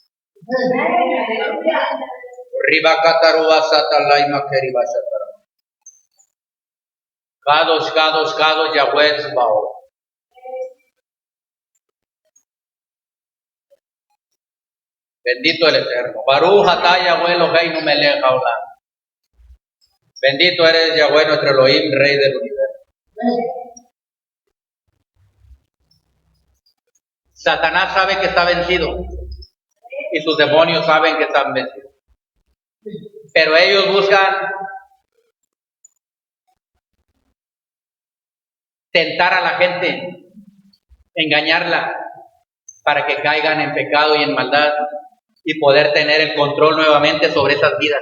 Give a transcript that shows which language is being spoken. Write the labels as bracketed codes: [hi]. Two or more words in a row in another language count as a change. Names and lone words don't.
[he] קדוש, יהוה צבאות. [es] Bendito el Eterno. [he] ברוך אתה יהוה אלוהינו מלך העולם. [es] Bendito eres Yahweh nuestro Elohim, Rey del universo. Satanás sabe que está vencido y sus demonios saben que están vencidos. Pero ellos buscan tentar a la gente, engañarla para que caigan en pecado y en maldad y poder tener el control nuevamente sobre esas vidas.